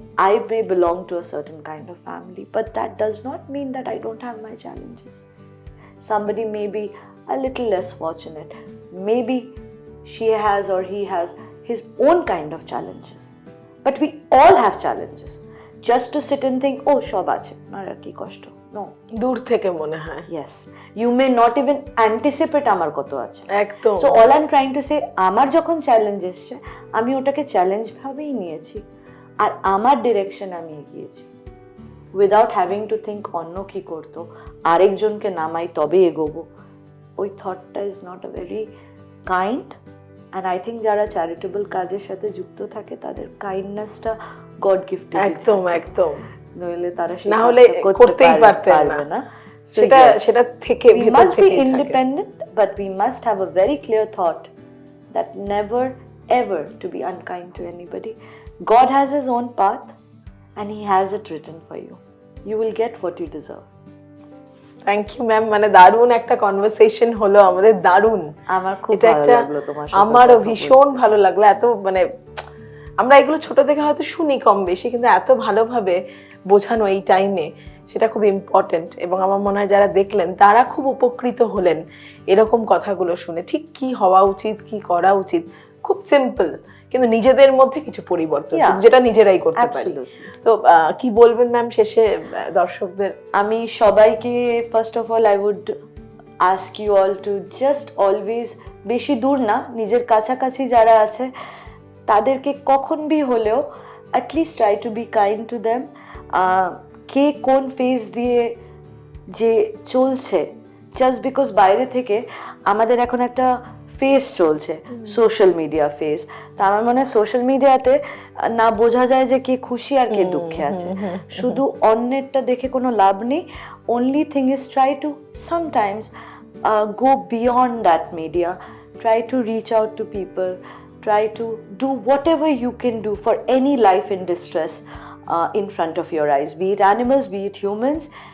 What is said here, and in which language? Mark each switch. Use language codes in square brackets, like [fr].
[en] I may belong to a certain kind of family, but that does not mean that I don't have my challenges. Somebody may be a little less fortunate. Maybe she has or he has his own kind of challenges. But we all have challenges. Just to sit and think, oh, [bn] সব আছে, আমার আর কি কষ্ট। [en] No. [bn] দূর থেকে মনে হয়। [en] Yes. You may not even anticipate [bn] আমার কত আছে। একদম। [en] So all I'm trying to say, [bn] আমার যখন চ্যালেঞ্জ এসছে আমি ওটাকে চ্যালেঞ্জ ভাবেই নিয়েছি আর আমার ডিরেকশন আমি এগিয়েছি, [en] without having to think [bn] অন্য কি করতো, আরেকজনকে নামাই তবে এগোবো। ওই থটটা [en] is not a very kind, and I think [bn] যারা চ্যারিটেবল কাজের সাথে যুক্ত থাকে তাদের কাইন্ডনেসটা গড গিফটেড। একদম একদম, নইলে তারা না হলে করতেই পারতেন না। সেটা থেকে [en] we must be independent, but we must have a very clear thought that never ever to be unkind to anybody. God has his own path and he has it written for you. You will get what you deserve. [bn] Thank you ma'am, মানে দারুণ একটা conversation হলো আমাদের, দারুণ। আমার খুব ভালো লাগলো তোমার সাথে, আমারও ভীষণ ভালো লাগলো। এত মানে আমরা এগুলো ছোট থেকে হয়তো শুনি কম বেশি, কিন্তু এত ভালোভাবে বোঝানো এই টাইমে সেটা খুব ইম্পর্টেন্ট। এবং আমার মনে হয় যারা দেখলেন তারা খুব উপকৃত হলেন এরকম কথাগুলো শুনে। ঠিক কি হওয়া উচিত, কি করা উচিত, খুব সিম্পল, কিন্তু নিজেদের মধ্যে কিছু পরিবর্তন যেটা নিজেরাই করতে পারি। তো কি বলবেন ম্যাম শেষে দর্শকদের? আমি সবাইকে [en] first of all I would ask you all to just always, [bn] বেশি দূর না, নিজের কাছাকাছি যারা আছে তাদেরকে কখন বি হলেও [en] At least try to be kind to them. [bn] কে কোন ফেজ দিয়ে যে চলছে, জাস্ট বিকজ বাইরে থেকে আমাদের এখন একটা ফেস চলছে, সোশ্যাল মিডিয়া ফেস। তা আমার মনে হয় সোশ্যাল মিডিয়াতে না বোঝা যায় যে কে খুশি আর কে দুঃখে আছে, শুধু অন্যেরটা দেখে কোনো লাভ নেই। [en] only thing is try to sometimes go beyond that media, try to reach out to people, try to do whatever you can do for any life in distress in front of your eyes, be it animals, be it humans.